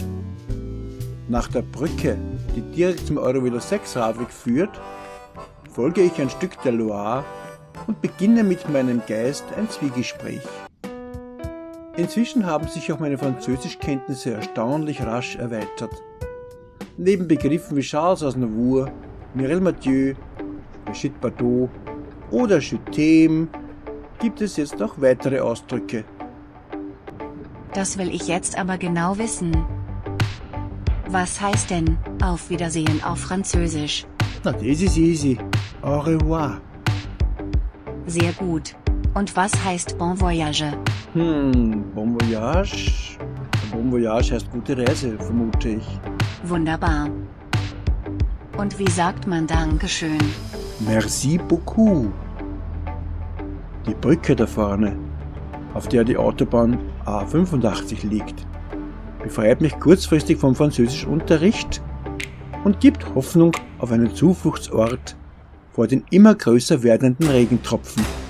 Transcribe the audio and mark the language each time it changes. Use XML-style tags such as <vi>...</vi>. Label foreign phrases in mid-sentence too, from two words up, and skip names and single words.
<de>Nach der Brücke, die direkt zum Eurovelo 6 Radweg führt, folge ich ein Stück der Loire und beginne mit meinem Geist ein Zwiegespräch. Inzwischen haben sich auch meine Französischkenntnisse erstaunlich rasch erweitert. Neben Begriffen wie Charles Aznavour, Mireille Mathieu, Brigitte Bardot oder</de> <fr>Je t'aime</fr> <de>gibt es jetzt auch weitere Ausdrücke. Das will ich jetzt aber genau wissen. Was heißt denn Auf Wiedersehen auf Französisch? Na, das ist easy.</de> <fr>Au revoir.</fr> <de>Sehr gut. Und was heißt</de> <fr>Bon Voyage? Bon Voyage? Bon Voyage</fr> <de>heißt gute Reise, vermute ich. Wunderbar. Und wie sagt man Dankeschön?</de> <fr>Merci beaucoup.</fr> <de>Die Brücke da vorne, auf der die Autobahn A85 liegt, befreit mich kurzfristig vom Französischunterricht und gibt Hoffnung auf einen Zufluchtsort vor den immer größer werdenden Regentropfen.</de>